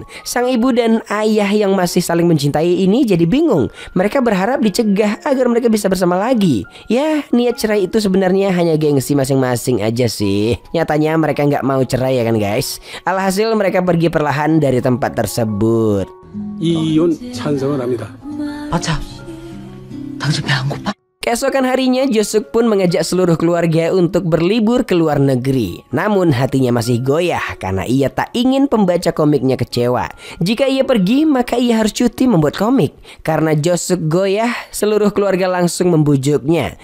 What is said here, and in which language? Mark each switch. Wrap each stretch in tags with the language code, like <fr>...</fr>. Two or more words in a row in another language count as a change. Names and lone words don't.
<id>Sang ibu dan ayah yang masih saling mencintai ini jadi bingung. Mereka berharap dicegah agar mereka bisa bersama lagi. Ya, niat cerai itu sebenarnya hanya gengsi masing-masing aja sih. Nyatanya mereka nggak mau cerai ya kan guys. Alhasil mereka pergi perlahan dari tempat tersebut.</id> <ko>이혼 찬성을 합니다. 맞아. 당신 배 안 고파?</ko> <id>Keesokan harinya Josuk pun mengajak seluruh keluarga untuk berlibur ke luar negeri. Namun hatinya masih goyah karena ia tak ingin pembaca komiknya kecewa. Jika ia pergi maka ia harus cuti membuat komik. Karena Josuk goyah, seluruh keluarga langsung membujuknya.</id>